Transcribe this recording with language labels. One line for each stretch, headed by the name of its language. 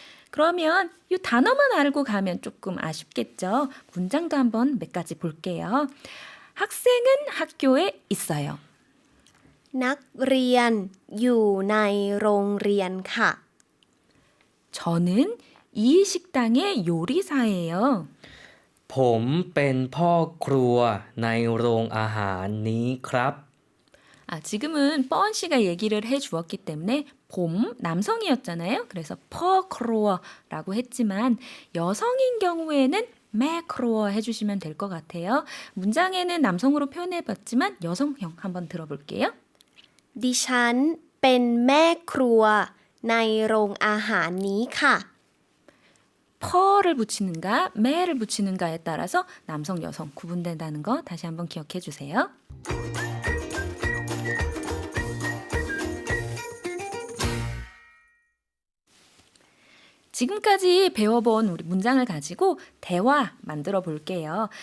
Korean: 그러면 이 단어만 알고 가면 조금 아쉽겠죠. 문장도 한번 몇 가지 볼게요. 학생은 학교에 있어요.
Thai: นักเรียนอยู่ในโรงเรียนค่ะ
Korean: 저는 이 식당의 요리사예요.
Thai: ผมเป็นพ่อครัวในโรงอาหารนี้ครับ
Korean: 지금은 뻔 씨가 얘기를 해 주었기 때문에 봄 남성이었잖아요. 그래서 퍼크로어라고 했지만 여성인 경우에는 매크로어 해주시면 될 것 같아요. 문장에는 남성으로 표현해봤지만 여성형 한번 들어볼게요.
Thai: ดิฉันเป็นแม่ครัวในโรงอาหารนี้ค่ะ
Korean: 퍼를 붙이는가 매를 붙이는가에 따라서 남성 여성 구분된다는 거 다시 한번 기억해 주세요. 지금까지 배워본 우리 문장을 가지고 대화 만들어 볼게요.